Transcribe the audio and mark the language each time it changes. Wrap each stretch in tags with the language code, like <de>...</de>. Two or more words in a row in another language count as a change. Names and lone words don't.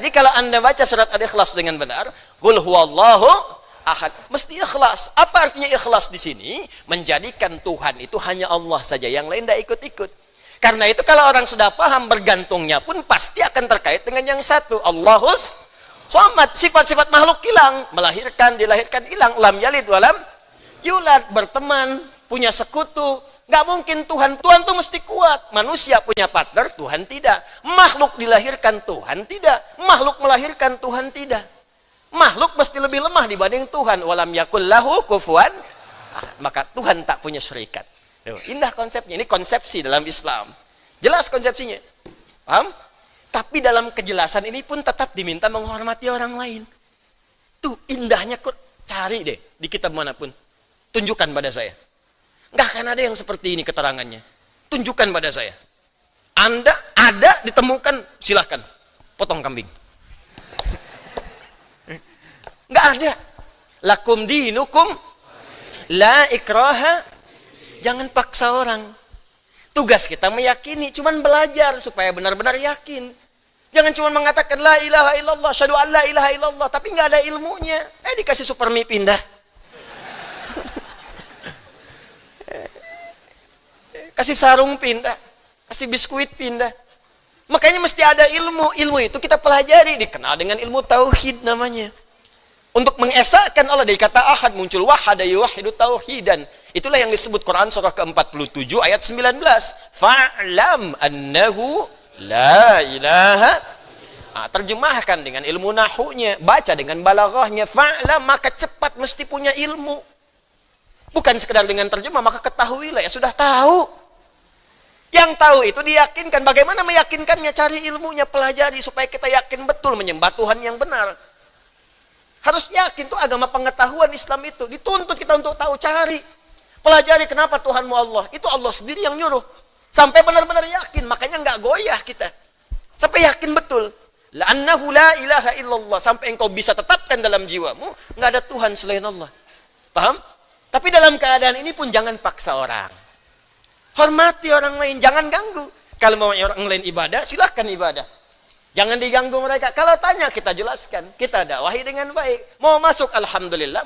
<id>Jadi kalau Anda baca surat Al-Ikhlas dengan benar,</id> <ar>قل هو الله أحد,</ar> <id>mesti ikhlas. Apa artinya ikhlas di sini? Menjadikan Tuhan itu hanya Allah saja, yang lain nggak ikut-ikut. Karena itu kalau orang sudah paham, bergantungnya pun pasti akan terkait dengan yang satu.</id> <ar>الله الصمد.</ar> <id>Sifat-sifat makhluk hilang. Melahirkan, dilahirkan, hilang.</id> <ar>لم يلد ولم يولد.</ar> <id>Berteman, punya sekutu. Nggak mungkin Tuhan. Tuhan tuh mesti kuat. Manusia punya partner, Tuhan tidak. Makhluk dilahirkan, Tuhan tidak. Makhluk melahirkan, Tuhan tidak. Makhluk mesti lebih lemah dibanding Tuhan.</id> <ar>ولم يكن له كفوا.</ar> <id>Maka Tuhan tak punya syarikat. Indah konsepnya. Ini konsepsi dalam Islam. Jelas konsepsinya. Paham? Tapi dalam kejelasan ini pun tetap diminta menghormati orang lain. Tuh indahnya, cari deh di kitab manapun. Tunjukkan pada saya. Nggak akan ada yang seperti ini keterangannya. Tunjukkan pada saya. Anda ada ditemukan, silahkan. Potong kambing. Nggak ada.</id> <ar>لكم دينكم لا إكراه.</ar> <id>Jangan paksa orang. Tugas kita meyakini, cuman belajar supaya benar-benar yakin. Jangan cuma mengatakan</id> <ar>لا إله إلا الله، أشهد أن لا إله إلا الله,</ar> <id>tapi nggak ada ilmunya. Dikasih super mie pindah. Kasih sarung pindah, kasih biskuit pindah. Makanya mesti ada ilmu. Ilmu itu kita pelajari, dikenal dengan ilmu tauhid namanya. Untuk mengesahkan Allah dari kata ahad muncul</id> <ar>وحد يوحد توحيدا.</ar> <id>Itulah yang disebut Quran surah ke-47 ayat 19.</id> <ar>فاعلم أنه لا إله.</ar> <id>Terjemahkan dengan ilmu nahunya, baca dengan balaghahnya. Fa'lam, maka cepat mesti punya ilmu. Bukan sekedar dengan terjemah, maka ketahuilah, ya sudah tahu. Yang tahu itu diyakinkan. Bagaimana meyakinkannya? Cari ilmunya, pelajari supaya kita yakin betul menyembah Tuhan yang benar. Harus yakin, tuh agama pengetahuan Islam itu. Dituntut kita untuk tahu, cari. Pelajari kenapa Tuhanmu Allah. Itu Allah sendiri yang nyuruh. Sampai benar-benar yakin, makanya nggak goyah kita. Sampai yakin betul.</id> <ar>لأنه لا إله إلا الله.</ar> <id>Sampai engkau bisa tetapkan dalam jiwamu, nggak ada Tuhan selain Allah. Paham? Tapi dalam keadaan ini pun jangan paksa orang. Hormati orang lain, jangan ganggu. Kalau mau orang lain ibadah, silahkan ibadah. Jangan diganggu mereka. Kalau tanya, kita jelaskan. Kita dakwahi dengan baik. Mau masuk, alhamdulillah.</id>